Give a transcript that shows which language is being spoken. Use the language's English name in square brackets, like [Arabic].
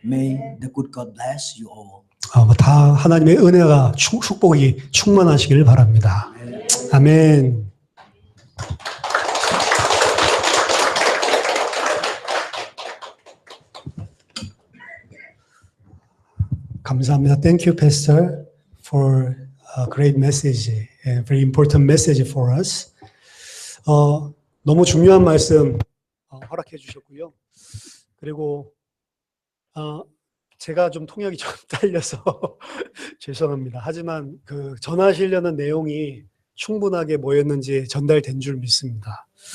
[English] May the good God bless you all. [Korean] 다 하나님의 은혜가 축복이 충만하시길 바랍니다. 아멘. 감사합니다. [English] Thank you, Pastor, for a great message, a very important message for us. [Korean] 너무 중요한 말씀 허락해 주셨고요. 그리고 제가 좀 통역이 좀 딸려서 죄송합니다. 하지만 그 전하시려는 내용이 충분하게 뭐였는지 전달된 줄 믿습니다.